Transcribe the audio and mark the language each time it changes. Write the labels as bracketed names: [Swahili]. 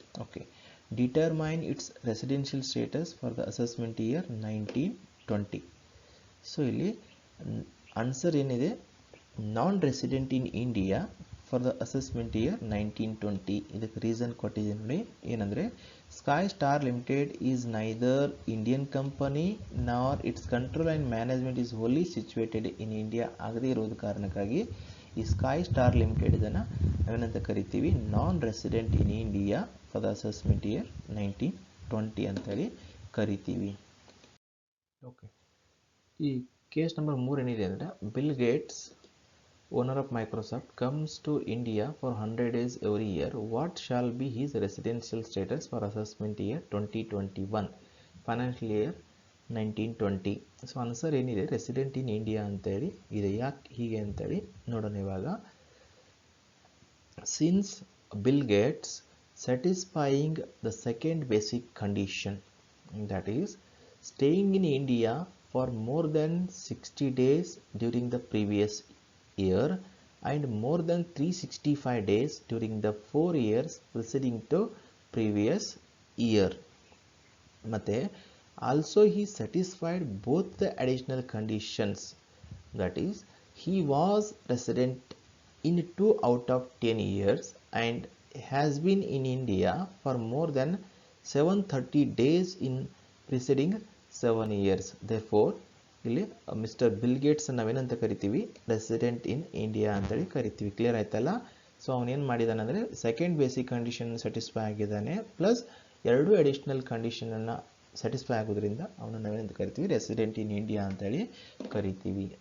[English] Okay, determine its residential status for the assessment year 1920. So [Kannada] ಇಲ್ಲಿ answer ಏನಿದೆ, [English] Non resident in India for the assessment year 1920. [Kannada] ಇದಕ್ಕೆ reason ಕೊಟ್ಟಿದ್ದೀನಿ ನೋಡಿ, ಏನಂದರೆ [English] Sky Star Limited is neither Indian company nor its control and management is only situated in India [Kannada] ಆಗದೇ ಇರೋದು ಕಾರಣಕ್ಕಾಗಿ ಈ ಸ್ಕೈ ಸ್ಟಾರ್ ಲಿಮಿಟೆಡ್ ಇದನ್ನು ನಾವೇನಂತ ಕರಿತೀವಿ, [English] non resident in India for the assessment year 1920 [Kannada] ಅಂತೇಳಿ ಕರಿತೀವಿ. [English] okay, [Kannada] ಈ ಕೇಸ್ ನಂಬರ್ 3 ಏನಿದೆ ಅಂದರೆ, [English] Bill Gates owner of Microsoft comes to India for 100 days every year. What shall be his residential status for assessment year 2021 financial year 1920. So answer ಏನಿದೆ, resident in India [Kannada] ಅಂತೇಳಿ ಇದೆ. ಯಾಕೆ ಹೀಗೆ ಅಂತೇಳಿ ನೋಡೋಣ ಇವಾಗ. [English] Since Bill Gates satisfying the second basic condition, that is staying in India for more than 60 days during the previous year and more than 365 days during the 4 years preceding to previous year. Mate also he satisfied both the additional conditions, that is he was resident in 2 out of 10 years and has been in India for more than 730 days in preceding 7 years. [Kannada] Therefore ಇಲ್ಲಿ mister bill Gates ನಾವೇನಂತ ಕರಿತೀವಿ, [English] resident in India [Kannada] ಅಂತೇಳಿ ಕರಿತೀವಿ. Clear ಆಯ್ತಲ್ಲ? So ಅವನೇನು ಮಾಡಿದಾನೆ ಅಂದರೆ second basic condition satisfy ಆಗಿದ್ದಾನೆ, ಪ್ಲಸ್ 2 ಅಡಿಷ್ನಲ್ ಕಂಡೀಷನನ್ನು ಸ್ಯಾಟಿಸ್ಫೈ ಆಗೋದ್ರಿಂದ ಅವನು ನಾವೇನಂತ ಕರಿತೀವಿ, [English] resident in India [Kannada] ಅಂತೇಳಿ ಕರಿತೀವಿ.